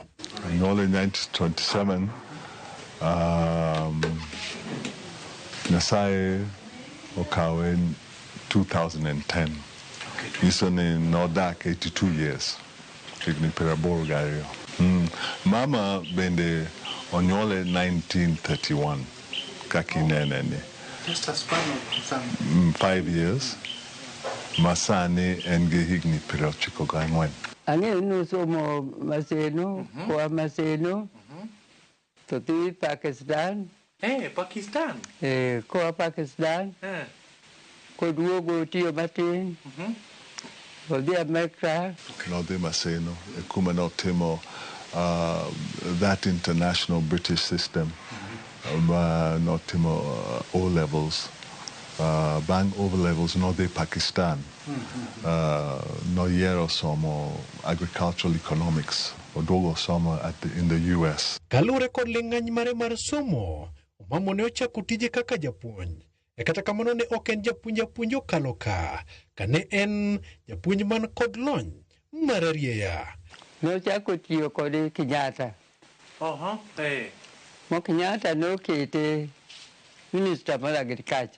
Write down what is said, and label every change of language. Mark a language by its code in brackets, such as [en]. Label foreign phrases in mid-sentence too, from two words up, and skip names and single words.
[luo] Nyuol in 1927. Nyasaye okawe in 2010. Iso ni nodak 82 years. Higni 80 Mama bende onyuole 1931. Kakinene ni. [en] Just a span of 5 years. [luo] Masani en gi higni 94. Ang'eyo ni somo maseno, kwa maseno, to dhi Pakistan. Pakistan? Koa Pakistan. Koduogo tiyo matin. Odhi Amerika. Nodhi Maseno, kuma notimo [en] that international British system. [luo] Notimo O levels. Bang O levels nodhi Pakistan. Noyero somo [en] agricultural economics. [luo] Odogo somo [en] in the US. [luo] Kalure kod ling'any mare mar somo, Omamo ne ochako tije kaka japuonj. E kata kamano ne ok en japuonj okalo ka, kane en japuonj man kod lony mar arieya. Ne ochako tiyo kod Kenyatta. Mo Kenyatta nokete Minister mar Agriculture.